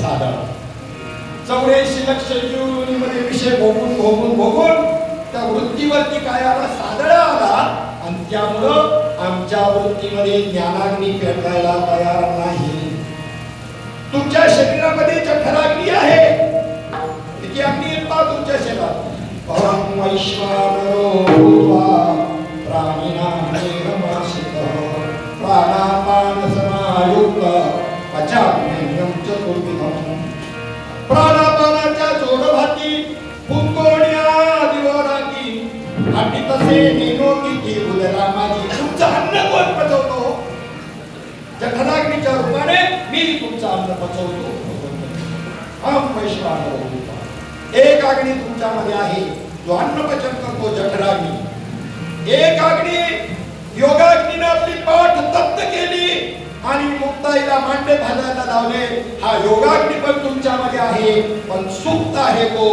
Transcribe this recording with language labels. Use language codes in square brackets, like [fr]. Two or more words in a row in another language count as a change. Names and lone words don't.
[mr] सादळा 84 लक्ष जीवनीमध्ये विषय भोगून भोगून भोगून त्या वृत्तीवरती काय आला? सादळा आला. आणि त्यामुळं आमच्या वृत्तीमध्ये ज्ञानाग्नी पेटायला तयार नाही. तुमच्या शरीरामध्ये जठराग्नी आहे, किती अग्नी येतात तुमच्या शरीरात? [sa] परम वैश्वानरो भूत्वा प्राणिनां देहमाश्रितः प्राणापान समायुक्त पचाम्यन्नं चतुर्विधम्. [mr] प्राणापानाच्या जोडभाती फुंकोण्या दिवराती आणि तसे नेनो किती उदरा माझी. तुमचं अन्न कोण पचवतो? जठराग्नीच्या रूपाने मी तुमचं अन्न पचवतो. [sa] हम वैश्वानरो भूत्वा. [mr] एक अग्नी तुमच्यामध्ये आहे जो अन्न पचन करतो, जठराग्नी. एक अग्नी योगाग्नीने आपली पाठ तप्त केली आणि मुक्ताईला मांडे घालायला लावले. हा योगाग्नी पण तुमच्यामध्ये आहे, पण सुप्त आहे तो.